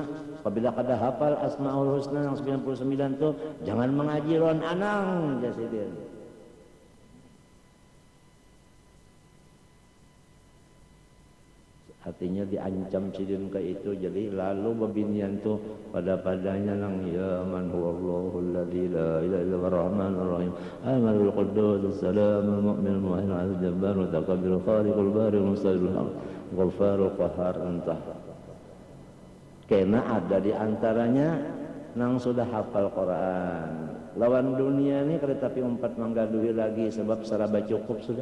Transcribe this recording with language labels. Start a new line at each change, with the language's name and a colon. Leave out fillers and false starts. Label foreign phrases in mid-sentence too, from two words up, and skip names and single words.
Banjar: Apabila kada hafal Asmaul Husna yang 99 tu jangan mengaji lawan anang jasidin. Artinya diancam sidin ke itu. Jadi lalu bebinian tu pada-padanya nang
Arabic: يا من هو الله الذي لا إله إلا هو الرحمن الرحيم أمان القدوس السلام المؤمن المهيمن الجبار المتكبر الخالق البارئ المستقل الغفار القهار entah.
Banjar: Karena ada di antaranya nang sudah hafal Quran. Lawan dunia ni kereta api umpat manggaduhi lagi sebab saraba cukup sudah.